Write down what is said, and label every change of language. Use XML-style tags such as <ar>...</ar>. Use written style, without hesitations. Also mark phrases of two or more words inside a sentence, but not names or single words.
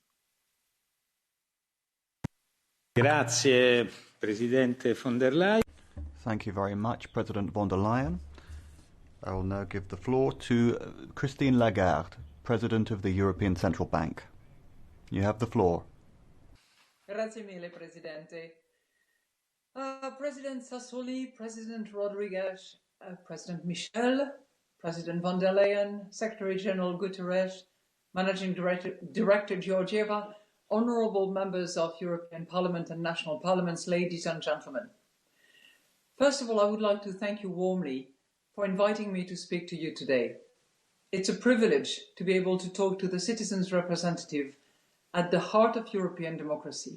<it>Grazie, Presidente von der Leyen.</it> <en>Thank you very much, President von der Leyen. I will now give the floor to Christine Lagarde, President of the European Central Bank. You have the floor.</en> <it>Grazie mille, Presidente.</it> <en>President Sassoli, President Rodriguez, President Michel, President von der Leyen, Secretary General Guterres, Managing Director Giorgiova, honourable members of European Parliament and national parliaments, ladies and gentlemen. First of all, I would like to thank you warmly for inviting me to speak to you today. It's a privilege to be able to talk to the citizens' representative at the heart of European democracy.</en>